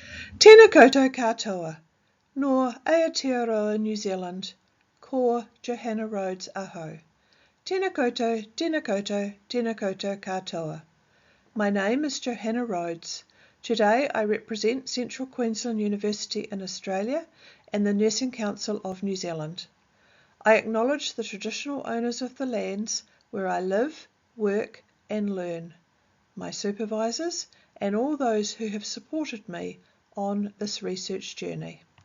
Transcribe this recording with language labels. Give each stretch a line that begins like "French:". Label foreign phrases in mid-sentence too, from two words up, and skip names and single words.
Māori: Tēnā koutou katoa, nor Aotearoa New Zealand, ko Johanna Rhodes aho. Tēnā koutou, tēnā koutou, tēnā koutou katoa.
English: My name is Johanna Rhodes. Today I represent Central Queensland University in Australia and the Nursing Council of New Zealand. I acknowledge the traditional owners of the lands where I live, work and learn, my supervisors and all those who have supported me on this research journey.